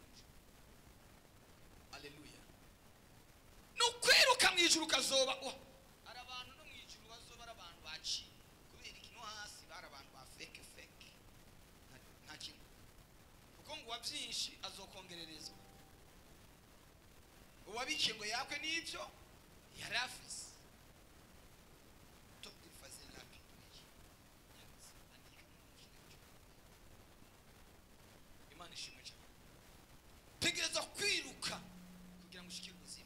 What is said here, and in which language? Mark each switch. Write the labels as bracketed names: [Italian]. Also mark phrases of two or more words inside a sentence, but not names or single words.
[Rundi] haleluya nukwiruka mwijuru kazoba ari abantu no mwijuru bazoba ari abantu baci kubera ikino hasi bari abantu ba fake nta kintu kuko ngo wabyinshi azokongererezwa uwabikiye ngo yakwe n'ibyo yarafise Imana ishimwe cyane tegereza kwiruka kugira ngo ushikire ubuzima